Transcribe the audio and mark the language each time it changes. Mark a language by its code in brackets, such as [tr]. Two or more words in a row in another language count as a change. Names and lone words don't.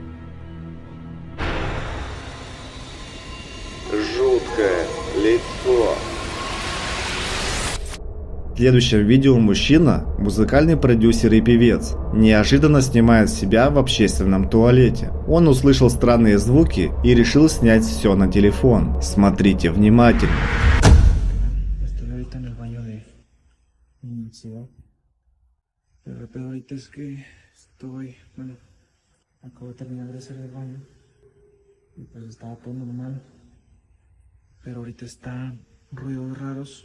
[ru] Жуткое лицо. В следующем видео мужчина, музыкальный продюсер и певец, неожиданно снимает себя в общественном туалете. Он услышал странные звуки и решил снять все на телефон. Смотрите внимательно. [es] Estoy ahorita en el baño de la universidad. Pero el pedo ahorita es que bueno, acabo de terminar de hacer el baño. Y pues estaba todo normal. Pero ahorita están ruidos raros.